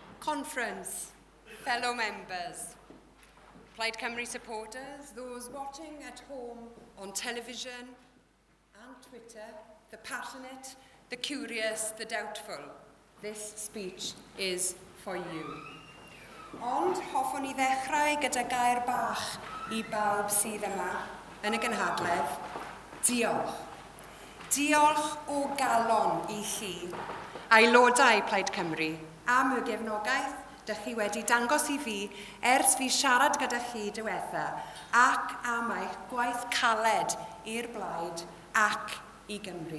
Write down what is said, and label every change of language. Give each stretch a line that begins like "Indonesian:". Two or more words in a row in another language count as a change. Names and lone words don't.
English: Conference, fellow members, Plaid Cymru supporters, those watching at home on television and Twitter, the passionate, the curious, the doubtful, this speech is for you.
Welsh: Ond hoffwn I ddechrau gyda gair bach I bawb sydd yma yn y Gynhadledd. Diolch. Diolch o galon I chi, aelodau Plaid Cymru, am y gefnogaeth dych chi wedi dangos I fi ers fi siarad gyda chi diwetha ac am eich gwaith caled i'r blaid ac I Gymru.